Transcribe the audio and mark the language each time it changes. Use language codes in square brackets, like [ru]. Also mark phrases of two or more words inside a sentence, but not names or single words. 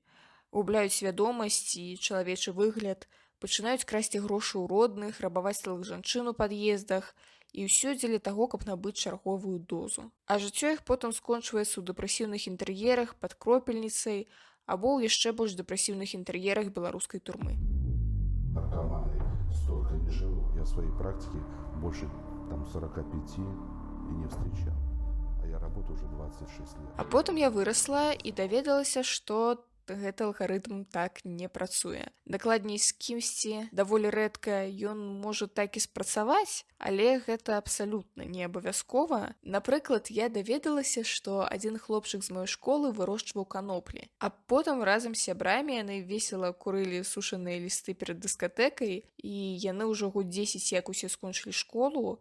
[be] Губляюць свядомасць і чалавечы выгляд, пачынаюць красці грошы ў родных, рабаваць сталых жанчын у пад'ездах, і ўсё дзеля таго, каб набыць чарговую дозу. А жыццё іх потым скончваецца ў дэпрэсіўных інтэр'ерах пад кропельніцай, або ў яшчэ больш дэпрэсіўных інтэр'ерах беларускай турмы. [ru] Наркоманы столько не живут. Я в своей практике больше 45 и не встречал. А я работаю уже 26 лет. [be] А потым я вырасла і даведалася, што гэты алгарытм так не працуе. Дакладней, з кімсьці даволі рэдка ён можа так і спрацаваць, але гэта абсалютна не абавязкова. Напрыклад, я даведалася, што адзін хлопчык з маёй школы вырошчваў каноплі, а потым разам з сябрамі яны весела курылі сушаныя лісты перад дыскатэкай, і яны ўжо год 10 як усе скончылі школу.